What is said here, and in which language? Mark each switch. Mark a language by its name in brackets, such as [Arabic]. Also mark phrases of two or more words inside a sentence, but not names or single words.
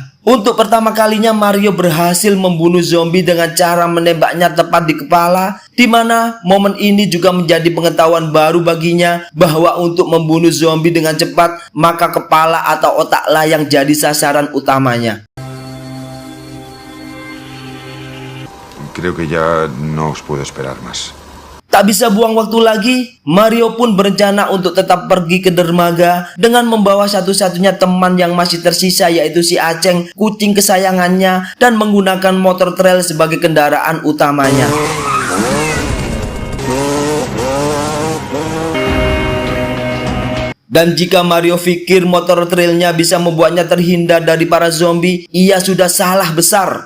[Indonesian] untuk pertama kalinya Mario berhasil membunuh zombie dengan cara menembaknya tepat di kepala, di mana momen ini juga menjadi pengetahuan baru baginya bahwa untuk membunuh zombie dengan cepat, maka kepala atau otaklah yang jadi sasaran utamanya. [Spanish] Creo que ya no os puedo esperar más. [Indonesian] Tak bisa buang waktu lagi, Mario pun berencana untuk tetap pergi ke dermaga dengan membawa satu-satunya teman yang masih tersisa, yaitu si Aceng, kucing kesayangannya, dan menggunakan motor trail sebagai kendaraan utamanya. Dan jika Mario pikir motor trailnya bisa membuatnya terhindar dari para zombie, ia sudah salah besar.